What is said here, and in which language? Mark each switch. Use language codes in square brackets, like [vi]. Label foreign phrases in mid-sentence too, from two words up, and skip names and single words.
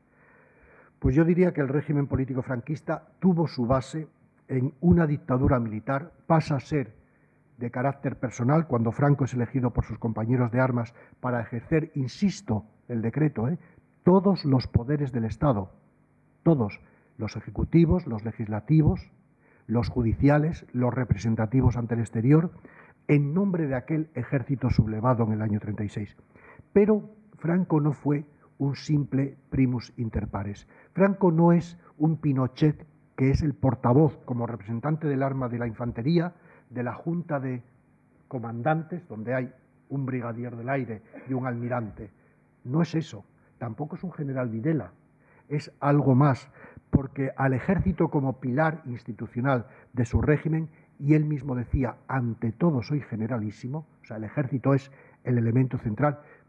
[es] Pues yo diría que el régimen político franquista tuvo su base en una dictadura militar, pasa a ser de carácter personal cuando Franco es elegido por sus compañeros de armas para ejercer, insisto, el decreto, todos los poderes del Estado, todos, los ejecutivos, los legislativos, los judiciales, los representativos ante el exterior, en nombre de aquel ejército sublevado en el año 36. Pero Franco no fue un simple [la] primus inter pares. [es] Franco no es un Pinochet que es el portavoz como representante del arma de la infantería de la Junta de Comandantes, donde hay un brigadier del aire y un almirante. No es eso, tampoco es un general Videla, es algo más, porque al ejército como pilar institucional de su régimen, y él mismo decía, ante todo soy generalísimo, o sea, el ejército es el elemento central,